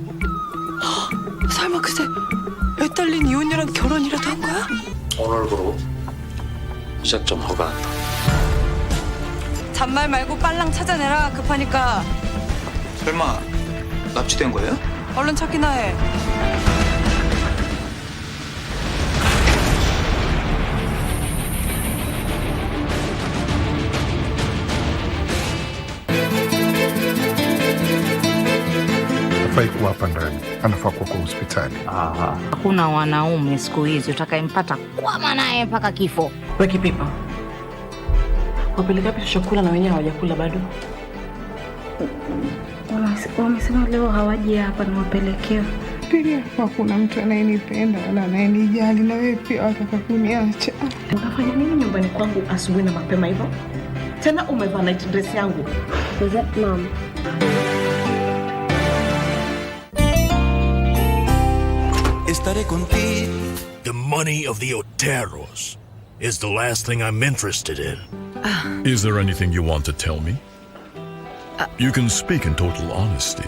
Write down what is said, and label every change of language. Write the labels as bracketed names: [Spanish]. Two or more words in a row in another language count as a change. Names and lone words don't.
[Korean] 설마 그새 애 딸린 이혼녀랑 결혼이라도 한 거야? 오늘부로 시작 좀 허가한다. 잔말 말고 빨랑 찾아내라. 급하니까. 설마 납치된 거예요? 얼른 찾기나 해. [Swahili] Hafai kuwa hapa ndani, anafaa kuwa kwa hospitali. Hakuna wanaume siku hizi utakayempata kwa naye mpaka kifo. Weki pipa. Wapeleka wapi chakula na wenyewe hawajakula bado? Wamesema leo hawaji hapa na wapelekea. Pili, hakuna mtu anayenipenda wala anayenijali, na wewe pia wataka kuniacha. Unafanya nini nyumbani kwangu asubuhi na mapema hivyo? Tena umevaa [English] night dress [Swahili] yangu. [English] Mom. The money of the Oteros is the last thing I'm interested in. Is there anything you want to tell me? You can speak in total honesty.